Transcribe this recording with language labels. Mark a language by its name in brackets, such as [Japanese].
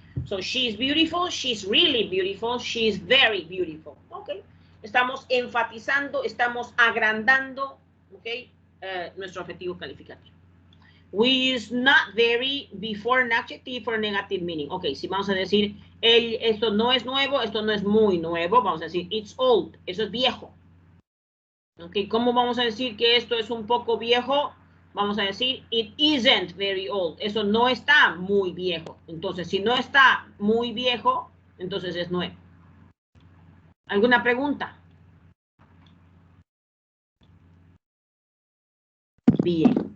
[English] So she's beautiful, she's really beautiful, she's very beautiful. Ok. [Spanish] Estamos enfatizando, estamos agrandando, ok, nuestro adjetivo calificativo. [English] We use not very before an adjective for negative meaning. [Spanish] Ok, si vamos a decir, esto no es nuevo, esto no es muy nuevo, vamos a decir, [English] it's old, [Spanish] eso es viejo. Ok, ¿cómo vamos a decir que esto es un poco viejo? Vamos a decir, [English] it isn't very old. [Spanish] Eso no está muy viejo. Entonces, si no está muy viejo, entonces es nuevo. ¿Alguna pregunta? Bien.